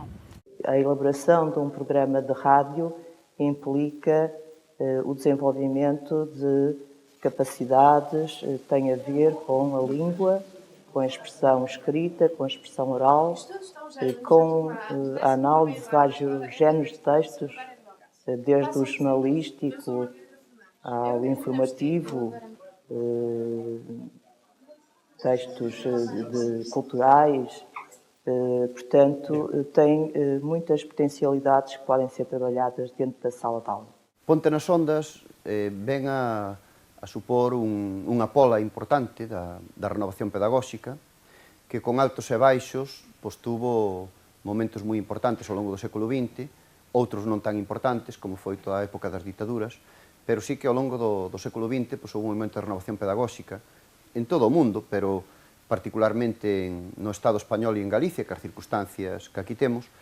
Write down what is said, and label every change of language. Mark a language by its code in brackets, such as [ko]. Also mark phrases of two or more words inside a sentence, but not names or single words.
[pt] A elaboração de um programa de rádio implica o desenvolvimento de capacidades, tem a ver com a língua, com a expressão escrita, com a expressão oral, com a análise de vários géneros de textos, desde o jornalístico ao informativo, textos culturais. Portanto, tem muitas potencialidades que podem ser trabalhadas dentro da sala de aula. [gl] Ponte nas Ondas ven a supor unha pola importante da renovación pedagóxica que con altos e baixos tuvo momentos moi importantes ao longo do século XX, outros non tan importantes como foi toda a época das ditaduras, pero sí que ao longo do século XX houve un momento de renovación pedagóxica en todo o mundo, pero particularmente no Estado español e en Galicia, que as circunstancias que aquí temos,